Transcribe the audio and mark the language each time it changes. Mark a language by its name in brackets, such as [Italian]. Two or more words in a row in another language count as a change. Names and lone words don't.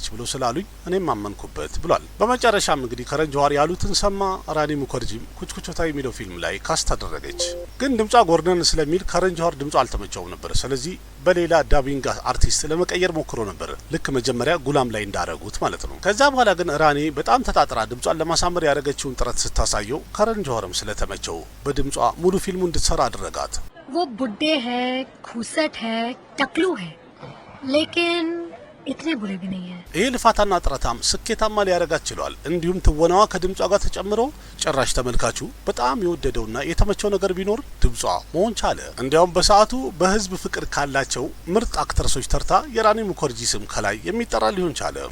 [Amharic] ብሎ ስላሉኝ እኔም አመንኩበት ብሏል። በመጨረሻም እንግዲህ ከረን ጆሃር ያሉትን ሰማ። ራኒ ሙከርጂም ኩችኩቻታ የሚለው ፊልም ላይ ካስት አደረገች። ግን ድምጿ ጎርነን ስለሚል ከረን ጆሃር ድምጿ አልተመቸውም ነበር። ስለዚህ በሌላ ዳቢንግ አርቲስት ለመቀየር ሞክሮ ነበር፣ ልክ መጀመሪያ ጉላም ላይ እንዳረጉት ማለት ነው። ከዛ በኋላ ግን ራኒ በጣም ተጣጥራ ድምጿን ለማሳመር ያደረገችውን ጥረት ስታሳየው ከረን ጆሃርም ስለተመቸው በድምጿ ሙሉ ፊልሙ እንድትሰራ አደረጋት። [Hindi] वो बुड्ढे है, खूसट है, टकलू है, लेकिन इतने बुरे भी नहीं है। [Amharic] ይህ ልፋታና ጥረታም ስኬታማ ሊያረጋት ችሏል። እንዲሁም ትወናዋ ከድምጿ ጋር ተጨምሮ ጭራሽ ተመልካቹ በጣም የወደደውና የተመቸው ነገር ቢኖር ድምጿ መሆን ቻለ። እንዲያውም በሰዓቱ በህዝብ ፍቅር ካላቸው ምርጥ አክትረሶች ተርታ የራኒ ሙከርጂ ስም ከላይ የሚጠራ ሊሆን ቻለ።